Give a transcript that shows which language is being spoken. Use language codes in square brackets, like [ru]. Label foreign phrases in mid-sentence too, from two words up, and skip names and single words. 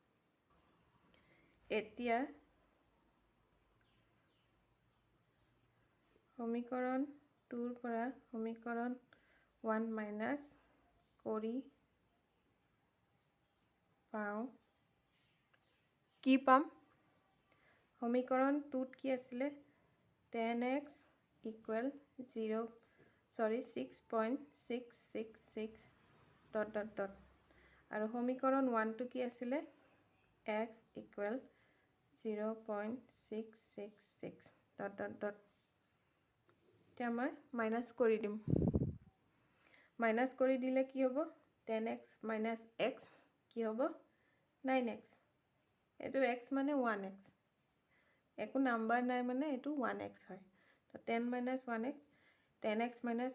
[as] এতিয়া সমীকৰণ 2 ৰ পৰা সমীকৰণ 1 মাইনাস কৰি পাও কি পাম সমীকৰণ 2 কি আছিল [en] 10x equal [as] 6.666 [en] dot dot dot [as] আৰু সমীকৰণ 1 টো কি আছিল [en] x equal [as] 0.666 [en] dot dot dot [as] এতিয়া মই মাইনাস কৰি দিম মাইনাস কৰি দিলে কি হ'ব [en] 10x minus x [as] কি হ'ব 9x এটো x মানে 1x একো নাম্বাৰ নাই মানে এইটো 1x হয় তো [en] 10 minus 1x 10x minus